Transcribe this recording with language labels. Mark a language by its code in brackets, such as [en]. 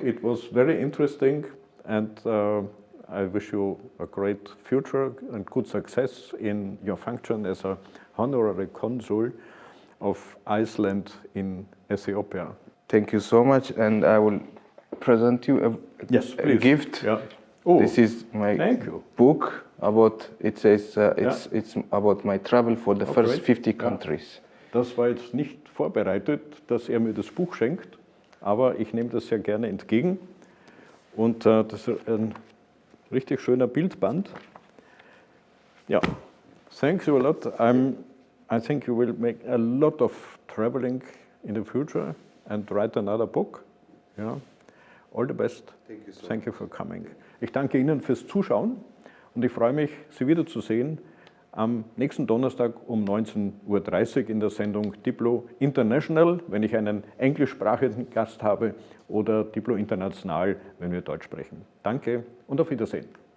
[en] It was very interesting, and I wish you a great future and good success in your function as a honorary consul of Iceland in Ethiopia. Thank you so much, and I will present you a gift. Yeah. Oh, this is my book about. It says it's about my travel for the first 50 countries. [de] Das war jetzt nicht vorbereitet, dass mir das Buch schenkt, aber ich nehme das sehr gerne entgegen. Und das ist ein richtig schöner Bildband. [en] Ja, thanks you a lot. I think you will make a lot of traveling in the future and write another book. Yeah. All the best. Thank you for coming. [de] Ich danke Ihnen fürs Zuschauen und ich freue mich, Sie wiederzusehen am nächsten Donnerstag um 19:30 Uhr in der Sendung Diplo International, wenn ich einen englischsprachigen Gast habe, oder Diplo International, wenn wir Deutsch sprechen. Danke und auf Wiedersehen.